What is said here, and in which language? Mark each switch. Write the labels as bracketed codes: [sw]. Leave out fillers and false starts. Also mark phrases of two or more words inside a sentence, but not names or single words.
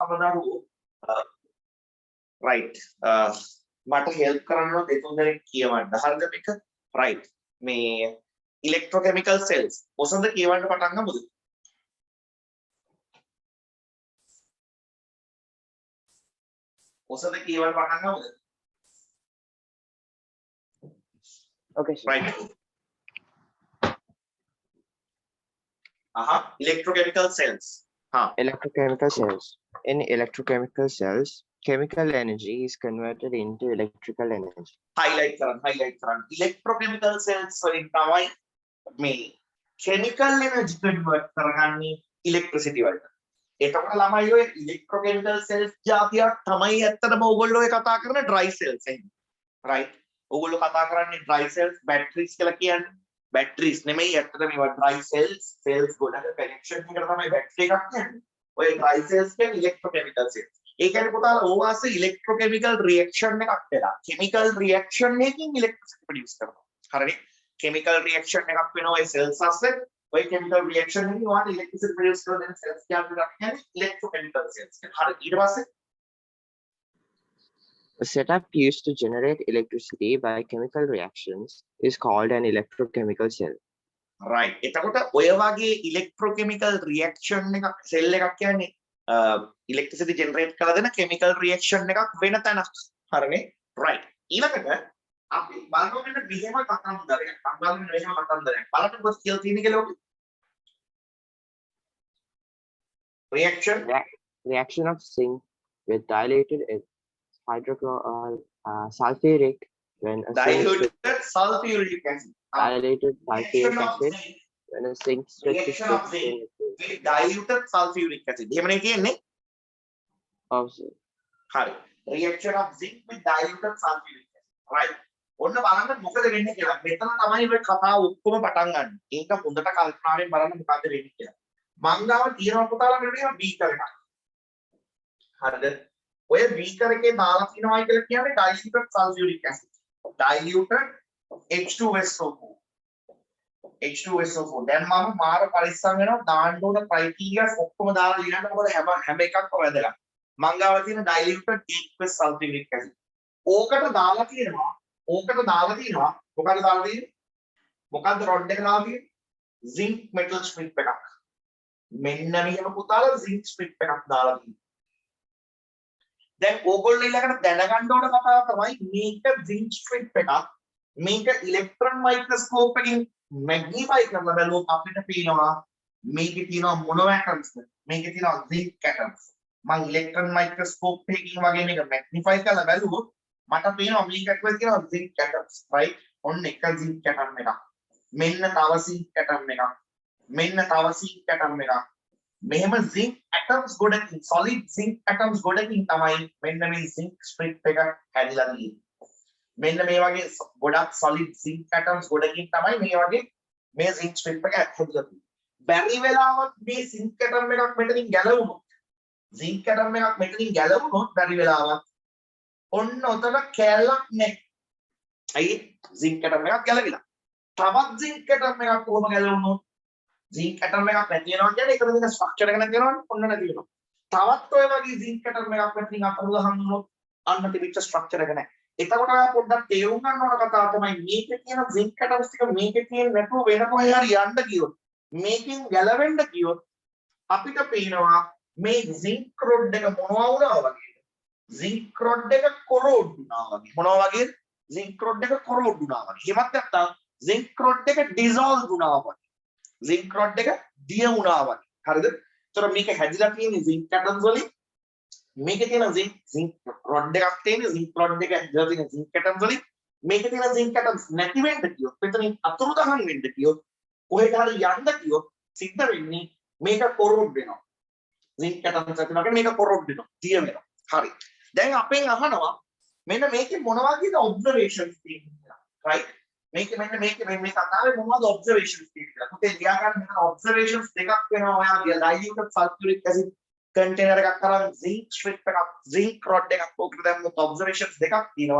[si] අපදරුවෝ right මට help කරන්න ඕන දෙතුන් දෙනෙක් කියවන්න. හරිද මේක? right මේ [en] electrochemical cells [si] ඔසඳ කියවන්න පටන් ගමුද? ඔසඳ කියවන්න පටන් ගමුද? [en] Okay, sir. right electrochemical cells. Electrochemical cells. In electrochemical cells, chemical energy is converted into electrical energy. [si] highlight කරන්න [en] electrochemical cells [si] වලින් තමයි මේ [en] chemical energy convert [si] කරගන්නේ electricity වලට. එතකොට ළමයි ඔය [en] electrochemical cells [si] જાතියක් තමයි ඇත්තටම ඕගොල්ලෝ ඔය කතා කරන [en] dry cells [si] එහෙනම්. right ඕගොල්ලෝ කතා කරන්නේ [en] dry cells batteries [si] කියලා කියන්නේ. batteries නෙමෙයි ඇත්තටම මේවා [en] dry cells [si] ගොඩක connection එකට තමයි battery එකක් කියන්නේ. ඔය [en] dry cells [si] කියන්නේ [en] electrochemical cells. [si] ඒ කියන්නේ පුතාලා ඕවාස [en] electrochemical reaction [si] එකක් වෙලා [en] chemical reaction [si] එකකින් [en] electricity produce [si] කරනවා. හරිනේ? [en] chemical reaction [si] එකක් වෙනවා ඒ cells අස්සේ. ඔය [en] chemical reaction [si] එකකින් ඔයාලට [en] electricity produce [si] කරන දෙන cells කියන්නේ [en] electrochemical cells. [si] හරි ඊට පස්සේ [en] A setup used to generate electricity by chemical reactions is called an electrochemical cell. [si] right එතකොට ඔය වගේ [en] electrochemical reaction [si] එකක් cell එකක් කියන්නේ [en] electricity generate [si] කරලා දෙන [en] chemical reaction [si] එකක් වෙන තැනක්. හරිනේ? right ඊළඟට අපි බලමු මෙන්න මෙහෙම කතන්දරයක්. බලන්න මෙහෙම කතන්දරයක්. බලන්න මොකද කියලා තියෙන්නේ කියලා ඔක. [en] Reaction of zinc with dilated sulfuric when a diluted sulfuric acid. dilated sulfuric acid when a zinc switch is reaction of zinc with diluted sulfuric acid. [si] එහෙම නේ කියන්නේ? of හරි. [en] reaction of zinc with diluted sulfuric acid. right. [si] ඔන්න බලන්න මොකද වෙන්නේ කියලා. මෙතන තමයි ඔය කතාව ඔක්කොම පටන් ගන්න. ඒක හොඳට කල්පනාවෙන් බලන්න මොකද වෙන්නේ කියලා. මං ගාව තියෙනවා පුතාලා මෙන්න මේවා බීකර් එකක්. හරිද? ඔය බීකර් එකේ දාලා තිනවයි කියලා කියන්නේ [en] diluted sulfuric acid. diluted H2SO4. H2SO4. [si] දැන් මම මාර පරිස්සම් වෙනවා දාන්න ඕන criteria ඔක්කොම දාලා ලියන්න. මොකද හැම එකක්ම වැදගත්. මං ගාව තියෙන [en] diluted aqueous sulfuric acid. [si] ඕකට දාලා තියෙනවා මොකද දාලා තියෙන්නේ? මොකද්ද රොඩ් එක දාලා තියෙන්නේ? [en] zinc metal strip එකක්. [si] මෙන්න මෙහෙම පුතාලා [en] zinc strip [si] එකක් දාලා තියෙනවා. දැන් ඕගොල්ලෝ ඊළඟට දැනගන්න ඕන කතාව තමයි මේක [en] zinc strip [si] එකක්. මේක [en] electron microscope [si] එකකින් මැග්නිෆයි කරලා බලුවොත් අපිට පේනවා මේකේ තියෙනවා මොනවා ඇටම්ස්ද? මේකේ තියෙනවා [en] zinc atoms. [si] මම [en] electron microscope [si] එකකින් වගේ මේක මැග්නිෆයි කරලා බලුවොත් මට පේනවා මේක ඇතුලේ තියෙනවා [en] zinc atoms. right? [si] ඔන්න එක [en] zinc atom [si] එකක්. මෙන්න තව [en] zinc atom [si] එකක්. මෙන්න තව [en] zinc atom [si] එකක්. මෙහෙම [en] zinc atoms [si] ගොඩකින් [en] solid zinc atoms [si] ගොඩකින් තමයි මෙන්න මේ [en] zinc strip [si] එක හැදිලා තියෙන්නේ. මෙන්න මේ වගේ ගොඩක් [en] solid zinc atoms [si] ගොඩකින් තමයි මේ වගේ මේ [en] zinc strip [si] එක හැදිලා තියෙන්නේ. බැරි වෙලාවත් මේ [en] zinc atom [si] එකක් මෙතනින් ගැලවුණොත් බැරි වෙලාවත් ඔන්න ඔතන කැලක් නැහැ. අයි [en] zinc atom [si] එකක් ගැලවිලා. තවත් [en] zinc atom [si] එකක් කොහොම ගැලවුණොත් [en] zinc atom [si] එකක් නැති වෙනවා කියන්නේ ඒකද තියෙන ස්ට්‍රක්චර් එක නැති වෙනවනේ ඔන්න නැති වෙනවා. තවත් ඔය වගේ [en] zinc atom [si] එකක් මෙතනින් අතර ගහන්න උනොත් අන්න තිබිච්ච ස්ට්‍රක්චර් එක නැහැ. එතකොට ඔයා පොඩ්ඩක් තේරුම් ගන්න ඕන කතාව තමයි මේකේ තියෙන [en] zinc atoms [si] ටික මේකේ තියෙන නැතුව වෙන කොහේ හරි යන්න ගියොත් මේකෙන් ගැලවෙන්න ගියොත් අපිට පේනවා මේ [en] zinc rod [si] එක මොනවා වුණා වගේද? [en] zinc rod [si] එක corrode වුණා වගේ. මොනවා වගේද? [en] zinc rod [si] එක corrode වුණා වගේ. එහෙමත් නැත්නම් [en] zinc rod [si] එක dissolve වුණා වගේ. [en] zinc rod [si] එක දිය වුණා වගේ. හරිද? ඒතර මේක හැදිලා තියෙන්නේ [en] zinc atoms [si] වලින්. මේකේ තියෙන [en] zinc rod [si] එකක් තියෙන [en] zinc rod [si] එක හැදිලා තියෙන [en] zinc atoms [si] වලින්. මේකේ තියෙන [en] zinc atoms [si] නැති වෙන්න කියොත් මෙතනින් අතුරුදහන් වෙන්න කියොත් කොහෙට හරි යන්න කියොත් සිද්ධ වෙන්නේ මේක corrode වෙනවා. [en] zinc atoms [si] ඇතුළට මේක corrode වෙනවා. දිය වෙනවා. හරි. දැන් අපෙන් අහනවා මෙන්න මේකේ මොන වගේද observations තියෙන්නේ? right? මේක මෙන්න මේ කතාවේ මොනවද observations තියෙන්නේ? පුතේ ලියා ගන්න මෙතන observations දෙකක් වෙනවා. ඔයාගේ [en] diluted sulfuric acid container [si] එකක් අරන් [en] zinc strip [si] එකක් [en] zinc rod [si] එකක් ඕකට දැම්මොත් observations දෙකක් තියෙනවා.